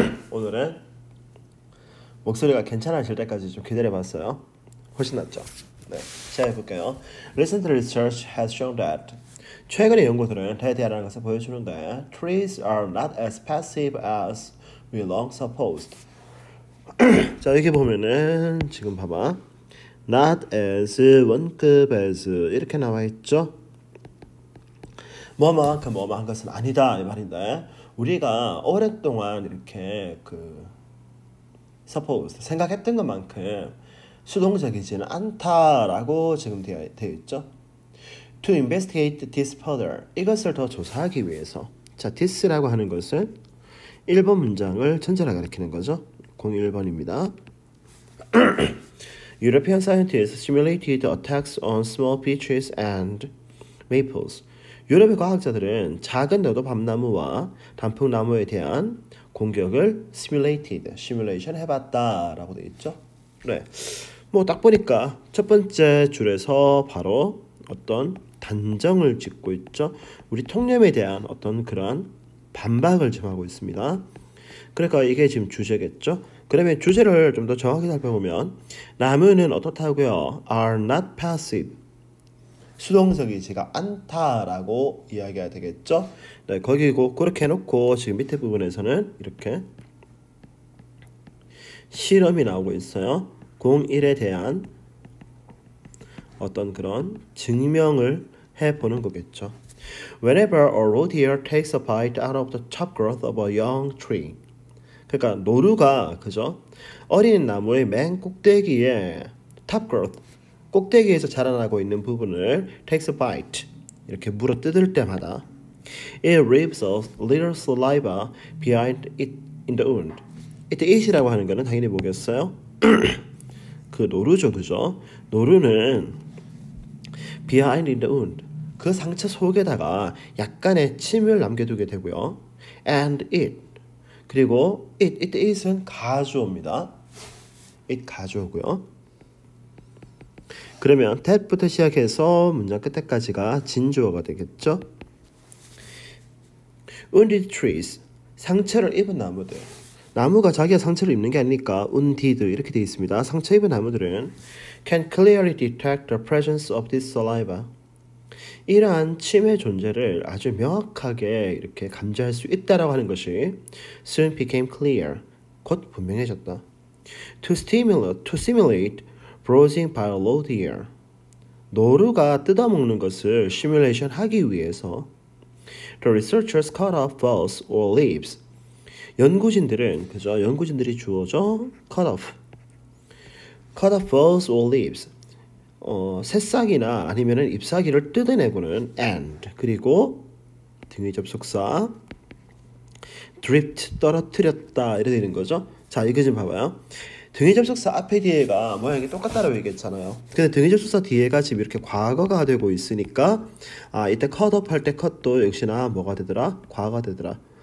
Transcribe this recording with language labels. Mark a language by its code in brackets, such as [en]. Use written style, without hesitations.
[ko] 오늘은 목소리가 괜찮아질 때까지 좀 기다려봤어요. 훨씬 낫죠? 네, 시작해볼게요. [en] Recent research has shown that [ko] 최근의 연구들은 대대하라는 것을 보여주는데 [en] trees are not as passive as we long supposed. [ko] 자, 여기 보면은 지금 봐봐. Not as, 원급 as 이렇게 나와 있죠. 뭐만큼 뭐만 한 것은 아니다 이 말인데, 우리가 오랫동안 이렇게 suppose 생각했던 것만큼 수동적이지는 않다라고 지금 되어 있죠. [en] To investigate this further, [ko] 이것을 더 조사하기 위해서. 자, this라고 하는 것은 1번 문장을 전제로 가리키는 거죠. 01번입니다. [en] European scientists simulated attacks on small beeches and maples. [ko] 유럽의 과학자들은 작은 너도 밤나무와 단풍나무에 대한 공격을 simulation 해봤다라고 되어 있죠. 네, 뭐 딱 보니까 첫 번째 줄에서 바로 어떤 단정을 짓고 있죠. 우리 통념에 대한 어떤 그런 반박을 지금 하고 있습니다. 그러니까 이게 지금 주제겠죠. 그러면 주제를 좀 더 정확히 살펴보면 나무는 어떻다고요? [en] are not passive. [ko] 수동적이지가 않다라고 이야기가 되겠죠. 네, 거기고 그렇게 해놓고 지금 밑에 부분에서는 이렇게 실험이 나오고 있어요. 01에 대한 어떤 그런 증명을 해보는 거겠죠. [en] Whenever a roe-deer takes a bite out of the top growth of a young tree. [ko] 그러니까 노루가 그죠? 어린 나무의 맨 꼭대기에 [en] top growth, [ko] 꼭대기에서 자라나고 있는 부분을 [en] takes a bite, [ko] 이렇게 물어 뜯을 때마다 [en] it leaves a little saliva behind it in the wound. [ko] 이때 it이라고 하는 거는 당연히 뭐겠어요? 그 노루죠, 그죠? 노루는 [en] behind in the wound, [ko] 그 상처 속에다가 약간의 침을 남겨두게 되고요. And it, 그리고 이때 it은 가주어입니다. it 가주어고요. 그러면 that부터 시작해서 문장 끝에까지가 진주어가 되겠죠. [en] wounded trees, [ko] 상처를 입은 나무들. 나무가 자기가 상처를 입는 게 아니니까 wounded 이렇게 되어 있습니다. 상처 입은 나무들은 [en] can clearly detect the presence of this saliva. [ko] 이러한 침의 존재를 아주 명확하게 이렇게 감지할 수 있다라고 하는 것이 [en] soon became clear, [ko] 곧 분명해졌다. [en] To simulate browsing by a roe-deer. [ko] 노루가 뜯어먹는 것을 시뮬레이션 하기 위해서 [en] the researchers cut off boughs or leaves. [ko] 연구진들은 그죠? 연구진들이 주어져 [en] cut off boughs or leaves. [ko] 새싹이나 아니면은 잎사귀를 뜯어내고는 and, 그리고 등위 접속사 drift, 떨어뜨렸다 이렇게 되는 거죠. 자, 이거 좀 봐봐요. 등위 접속사 앞에 뒤에가 모양이 똑같다라고 얘기했잖아요. 근데 등위 접속사 뒤에가 지금 이렇게 과거가 되고 있으니까 이때 cut off 할 때 cut도 역시나 뭐가 되더라? 과거가 되더라.